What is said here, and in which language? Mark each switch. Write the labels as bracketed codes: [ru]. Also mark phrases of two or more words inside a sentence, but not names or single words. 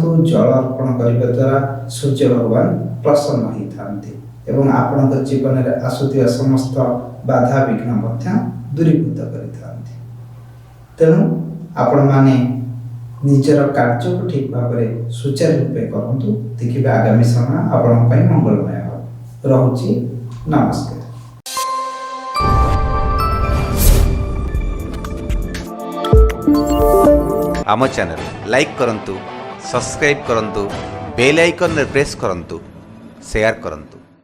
[or] ଜଳ ଅର୍ପଣ କରିବା ଦ୍ୱାରା ସୂର୍ଯ୍ୟ ଭଗବାନ ପ୍ରସନ୍ନ ହୋଇଥାନ୍ତି ଏବଂ ଆପଣଙ୍କ ଜୀବନରେ ଆସୁଥିବା ସମସ୍ତ ବାଧା ବିଘ୍ନ ମଧ୍ୟ ଦୂରୀଭୂତ କରିଥାନ୍ତି। ତେଣୁ ଆପଣମାନେ ନିଜର କାର୍ଯ୍ୟକୁ ଠିକ୍ ଭାବରେ ସୁଚାରୁ ରୂପେ କରନ୍ତୁ। ଦେଖିବେ ଆଗାମୀ ସମୟ ଆପଣଙ୍କ ପାଇଁ ମଙ୍ଗଳମୟ ହେବ। ରହୁଛି, ନମସ୍କାର। ଆମ ଚ୍ୟାନେଲ ଲାଇକ କରନ୍ତୁ, ସବସ୍କ୍ରାଇବ କରନ୍ତୁ, [en] bell icon [or] ରେ ପ୍ରେସ କରନ୍ତୁ, ସେୟାର କରନ୍ତୁ।